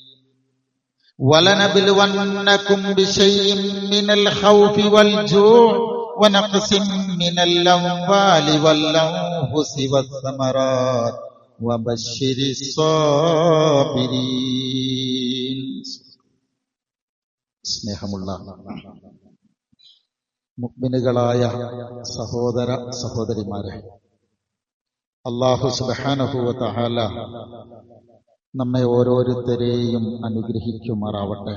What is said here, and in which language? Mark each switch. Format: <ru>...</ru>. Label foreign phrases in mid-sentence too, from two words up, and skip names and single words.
<ar>ولنبلونكم بشيء من الخوف والجوع ونقص من الأموال والأنفس والثمرات وبشر الصابرين.</ar> <ml>സ്നേഹമുള്ള മുഅ്മിനുകളായ സഹോദര സഹോദരിമാരെ,</ml> <ar>الله سبحانه وتعالى</ar> <ml>നമ്മെ ഓരോരുത്തരെയും അനുഗ്രഹിക്കുമാറാവട്ടെ.</ml>